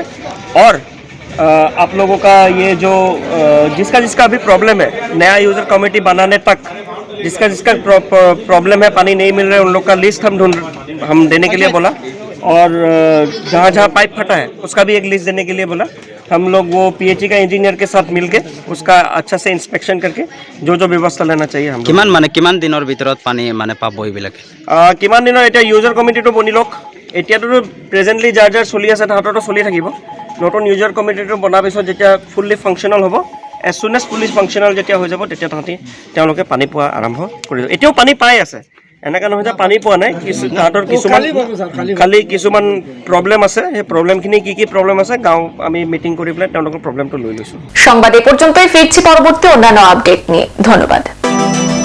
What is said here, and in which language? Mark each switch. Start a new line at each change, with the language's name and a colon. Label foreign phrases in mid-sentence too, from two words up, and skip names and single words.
Hindi: और आप लोगों का ये जो जिसका अभी प्रॉब्लम है, नया
English: user committee
Hindi: बनाने तक जिसका प्रॉब्लम है, पानी नहीं मिल रहा है, उन लोग का लिस्ट हम देने के लिए बोला। और जहाँ पाइप फटा है उसका भी एक लिस्ट देने के लिए बोला। हम लोग वो पीएचई का इंजीनियर के साथ मिलके उसका अच्छा से इंस्पेक्शन करके जो व्यवस्था लेना चाहिए हम
Assamese: কিমান দিনৰ ভিতৰত পানী পাব এইবিলাকে? কিমান দিনৰ এতিয়া
English: user committee
Assamese: বনি লওক। এতিয়াতো প্ৰেজেণ্টলি যাৰ চলি আছে তাহাঁতৰতো চলি থাকিব। নতুন
English: user committee
Assamese: বনাৰ পিছত যেতিয়া
English: fully functional
Assamese: হ'ব,
English: as soon as fully functional
Assamese: যেতিয়া হৈ যাব, তেতিয়া তেওঁলোকে পানী পোৱা আৰম্ভ কৰি দিব। এতিয়াও পানী পাই আছে, এনেকা নহয় যে পানী পোৱা নাই। তাহাঁতৰ খালি কিছুমান প্ৰব্লেম আছে। সেই প্ৰব্লেমখিনি কি প্ৰব্লেম আছে, গাঁও আমি মিটিং কৰি পেলাই তেওঁলোকৰ প্ৰব্লেমটো লৈ লৈছোঁ।
Bangla: সংবাদ এ পর্যন্তই, ফিরছি পরবর্তী অন্যান্য আপডেট নিয়ে। ধন্যবাদ।